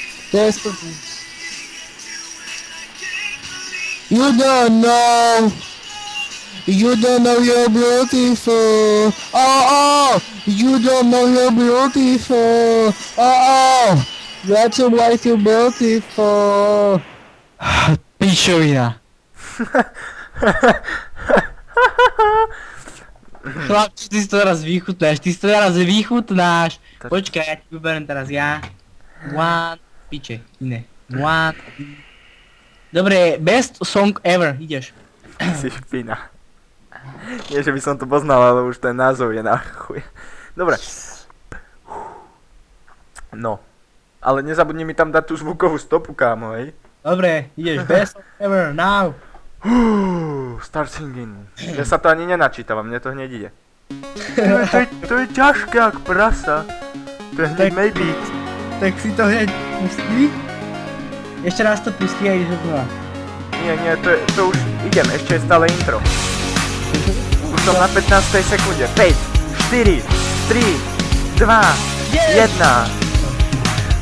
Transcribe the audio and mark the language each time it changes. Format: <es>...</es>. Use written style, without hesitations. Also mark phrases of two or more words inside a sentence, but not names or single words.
<en>Desperately. You don't know. You don't know you're beautiful. Oh, you don't know you're beautiful. Oh, that's why you're beautiful.</en> <sk>Pičovina. Chlapci, ty si to teraz vychutnáš. Počkaj, ja ti vyberiem teraz ja. One, piče, iné. One. Dobre,</sk> <en>best song ever,</en> <sk>ideš. Si špina. Nie, že by som to poznal, ale už ten názov je na chuj. Dobre. No. Ale nezabudni mi tam dať tú zvukovú stopu, kámo, hej. Dobre, ideš,</sk> <en>best song ever, now. Start singing.</en> <sk>Ja sa to ani nenačítavam, mne to hneď ide. To je ťažké jak prasa. To je hneď maybe. Tak si to hneď pustí. Ešte raz to pustí a ideš znova. Nie, to už idem, ešte je stále intro. Už som na 15. sekunde. 5, 4, 3, 2, 1.</sk>